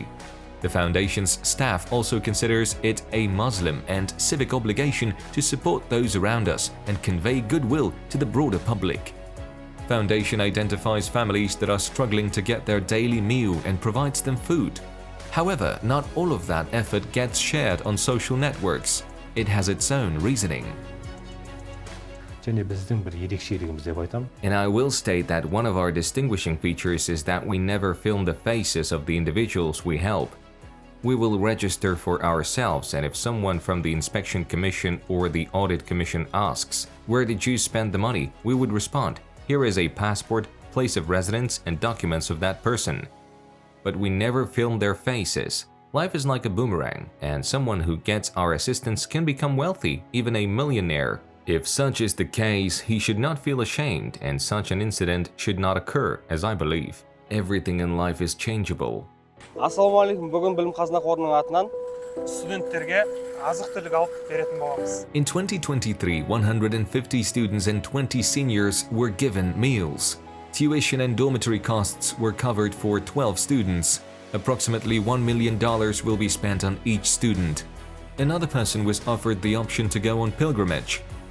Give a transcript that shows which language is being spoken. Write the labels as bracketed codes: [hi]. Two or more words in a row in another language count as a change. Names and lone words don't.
[en] The Foundation's staff also considers it a Muslim and civic obligation to support those around us and convey goodwill to the broader public. Foundation identifies families that are struggling to get their daily meal and provides them food. However, not all of that effort gets shared on social networks. It has its own reasoning. [kk] және біздің бір ерекшелігіміз деп айтамын. [en] And I will state that one of our distinguishing features is that we never film the faces of the individuals we help. We will register for ourselves, and if someone from the inspection commission or the audit commission asks, "Where did you spend the money?" we would respond, "Here is a passport, place of residence, and documents of that person." But we never film their faces. Life is like a boomerang, and someone who gets our assistance can become wealthy, even a millionaire. If such is the case, he should not feel ashamed, and such an incident should not occur, as I believe. Everything in life is changeable. [kk] Ассалаумағалейкум. Бүгін Білім-Қазына қорының атынан студенттерге азық-түлік алып беретін боламыз. [en] In 2023, 150 students and 20 seniors were given meals. Tuition and dormitory costs were covered for 12 students. Approximately $1 million will be spent on each student. Another person was offered the option to go on pilgrimage.